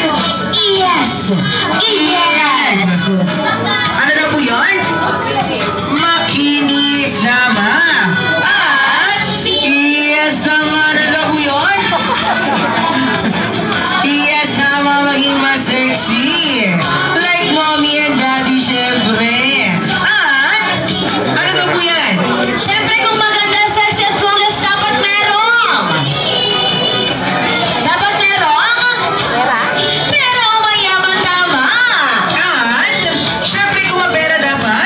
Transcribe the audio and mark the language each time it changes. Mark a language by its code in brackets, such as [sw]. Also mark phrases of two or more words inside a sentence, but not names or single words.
[en] Yes! Yes! [tl] ano daw po yun? Makinis tama. At yes, tama, ano daw po yun? Yes, tama, maging mas sexy. [en] Like mommy and daddy, [tl] syempre. At ano daw po yan? Siyempre kung maganda, sexy at flawless, dapat merong! Dapat merong? Pero mayaman tama! At syempre kung mapera dapat.